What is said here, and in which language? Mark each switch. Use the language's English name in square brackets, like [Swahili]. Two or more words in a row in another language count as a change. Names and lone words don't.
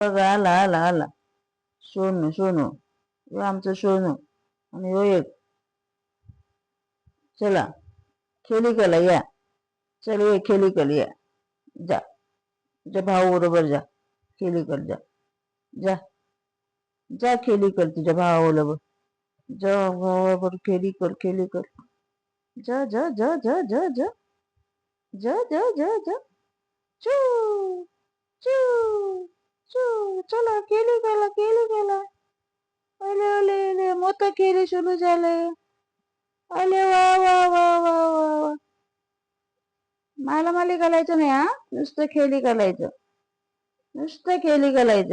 [Marathi] बघा आला आला आला. सोनू सोनू हे आमचं सोनू. आणि हो एक. चला खेळी कला या. चल ये खेळी कल या. जा तुझ्या भाऊ बरोबर जा. खेळी कर जा. जा जा खेळी कर तुझ्या भावाबरोबर. जा भावाबरोबर खेळी कर खेळी कर. जा जा जा जा जा जा जा जा जा जा. चू चू चू. चला खेळी गेला खेळी गेला. अले अले अले मोठं खेळी सुरू झालंय. अले वा वा वा वा वा वा. मालामाली घालायचं नाही हा. नुसतं खेळी घालायचं. नुसतं खेळी घालायचं.